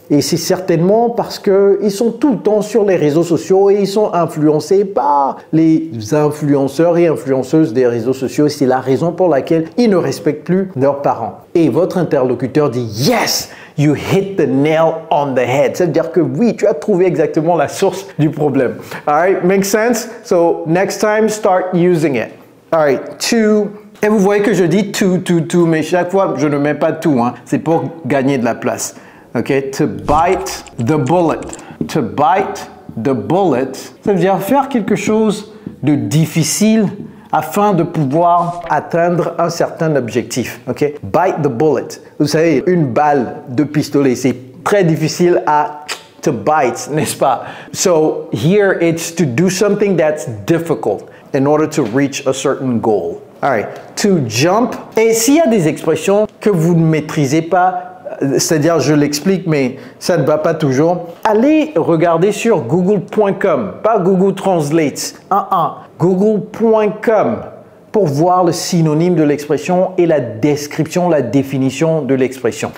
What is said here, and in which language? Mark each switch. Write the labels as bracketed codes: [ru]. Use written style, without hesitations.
[fr] Et c'est certainement parce qu'ils sont tout le temps sur les réseaux sociaux et ils sont influencés par les influenceurs et influenceuses des réseaux sociaux. C'est la raison pour laquelle ils ne respectent plus leurs parents. Et votre interlocuteur dit « [en] Yes, you hit the nail on the head [fr] ». Ça veut dire que oui, tu as trouvé exactement la source du problème. [en] All right, makes sense? So next time, start using it. [fr] All right, et vous voyez que je dis to, mais chaque fois, je ne mets pas to, hein. C'est pour gagner de la place. Ok, [en] to bite the bullet. To bite the bullet, [fr] ça veut dire faire quelque chose de difficile afin de pouvoir atteindre un certain objectif. [en] Ok, bite the bullet. [fr] Vous savez, une balle de pistolet, c'est très difficile à to bite, n'est-ce pas? [en] So here it's to do something that's difficult. in order to reach a certain goal. All right, to jump. [fr] Et s'il y a des expressions que vous ne maîtrisez pas, c'est-à-dire je l'explique mais ça ne va pas toujours, allez regarder sur google.com, pas Google Translate, google.com pour voir le synonyme de l'expression et la description, la définition de l'expression.